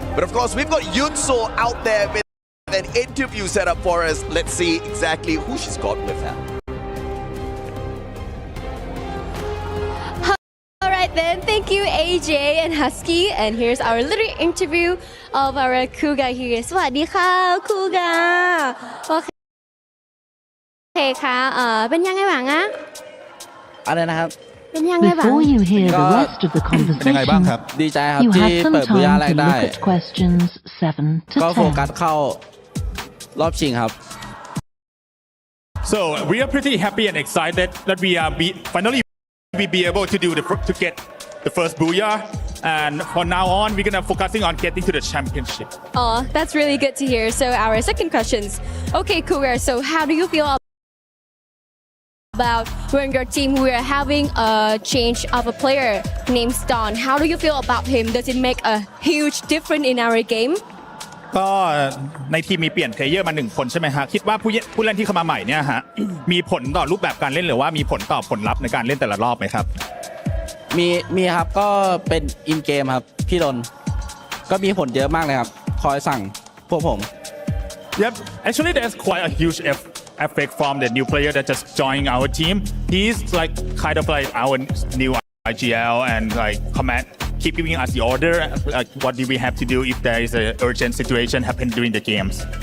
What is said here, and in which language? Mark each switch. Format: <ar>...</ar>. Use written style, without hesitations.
<en>But of course, we've got Yunso out there with an interview set up for us. Let's see exactly who she's got with her. Alright then, thank you AJ and Husky, and here's our little interview of our Cougar here.</en> <th>สวัสดีค่ะ Cougar โอเคค่ะเป็นยังไงบ้างอะอะไรนะครับเป็นยังไงบ้าง</th> <en>Before you hear the rest of the conversation, you have some time to look at questions 7 to 10.</en> <th>ก็โฟกัสเข้ารอบชิงครับ</th> <en>So we are pretty happy and excited that we are finally be able to get the first booyah, and from now on we're gonna focusing on getting to the championship. Oh, that's really good to hear. So our second questions. Okay, Cougar, so how do you feel about when your team we are having a change of a player named Don? How do you feel about him? Does it make a huge difference in our game?</en> <th>ก็ในทีมมีเปลี่ยนเพลเยอร์มา1คนใช่ไหมฮะคิดว่าผู้เล่นที่เข้ามาใหม่เนี่ยฮะมีผลต่อรูปแบบการเล่นหรือว่ามีผลต่อผลลัพธ์ในการเล่นแต่ละรอบไหมครับ มีครับก็เป็นอินเกมครับพี่ดนก็มีผลเยอะมากเลยครับคอยสั่งพวกผม</th> <en>Yep, actually there's quite a huge effect from the new player that just joined our team. He's like kind of like our new AG.AL and like keep giving us the order. Like, what do we have to do if there is an urgent situation happen during the games?</en>